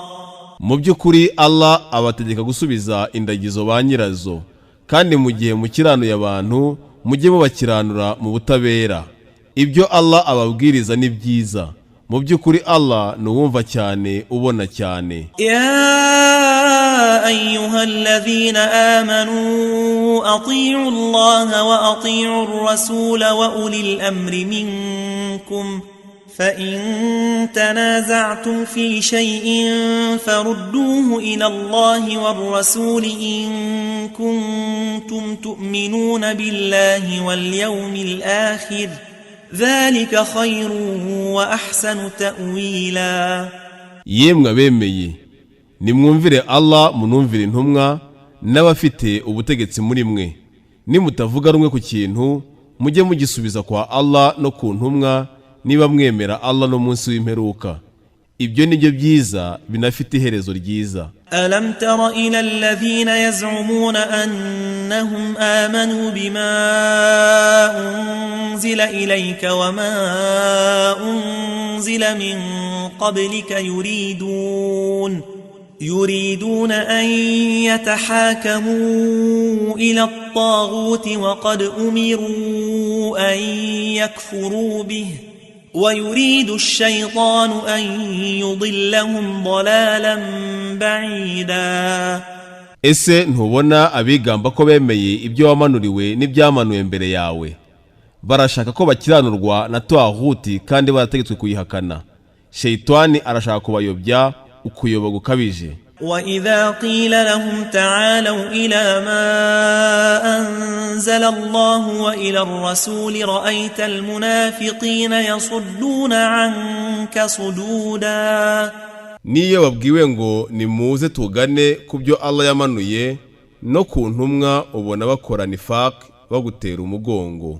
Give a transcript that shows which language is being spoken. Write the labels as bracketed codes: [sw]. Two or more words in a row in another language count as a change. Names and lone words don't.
[rw] Mu by'ukuri Allah abategeka gusubiza indagizo ba nyirazo, kandi mu gihe mukiranuye abantu mujye mubakiranura mu butabera. Ibyo Allah ababwiriza ni byiza. Mu by'ukuri Allah nuwumva cyane ubona cyane. [ar] يا أيها الذين آمنوا أطيعوا الله وأطيعوا الرسول وأولي الأمر منكم فإن تنازعتم في شيء فردوه إلى الله والرسول إن كنتم تؤمنون بالله واليوم الآخر ذلك خير وأحسن تأويلا. [rw] Yemwe abemeye, nimwumvire Allah munumvire intumwa n'abafite ubutegetsi muri mwe. Nimutavuga rumwe ku kintu mujye mugisubiza kwa Allah no ku ntumwa, niba mwemera Allah no munsi w'imperuka. Ibyo nibyo byiza binafite iherezo ryiza. [ar] ألم تر إلى الذين يزعمون أنهم آمنوا بما أنزل إليك وما أنزل من قبلك يريدون أن يتحاكموا إلى الطاغوت وقد أمروا أن يكفروا به ويريد الشيطان أن يضلهم ضلالا بعيدا. [rw] Ese ntubona abigamba ko bemeye ibyo wamanuriwe n'ibyamanuye mbere yawe? Barashaka ko bakiranurwa na twahuti kandi barategetswe kuyihakana. Shaytani arashaka kubayobya ukuyoba gukabije. [ar] وإذا قيل لهم تعالوا إلى ما أنزل الله وإلى الرسول رأيت المنافقين يصدون عنك صدودا. [rw] Niyo babwiwe ngo nimuze tugane kubyo Allah yamanuye no ku ntumwa ubona bakora nifaq bagutera umugongo.